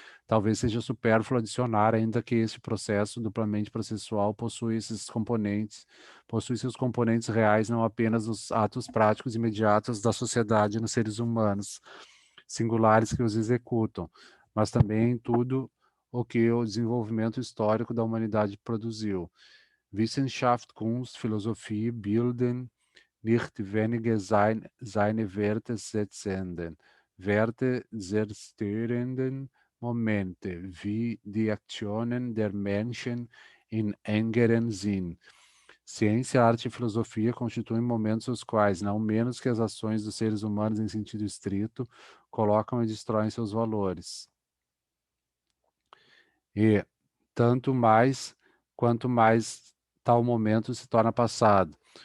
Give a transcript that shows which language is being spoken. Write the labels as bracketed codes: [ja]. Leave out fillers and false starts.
[pt] Talvez seja supérfluo adicionar ainda que esse processo duplamente processual possui seus componentes reais não apenas nos atos práticos imediatos da sociedade nos seres humanos, singulares que os executam, mas também em tudo o que o desenvolvimento histórico da humanidade produziu. [de] Wissenschaft, Kunst, Philosophie bilden nicht wenige seine Werte setzenden, Werte zerstörenden Momente, wie die Aktionen der Menschen in engeren Sinn. [pt] Ciência, arte e filosofia constituem momentos os quais, não menos que as ações dos seres humanos em sentido estrito, colocam e destroem seus valores. E tanto mais quanto mais tal momento se torna passado.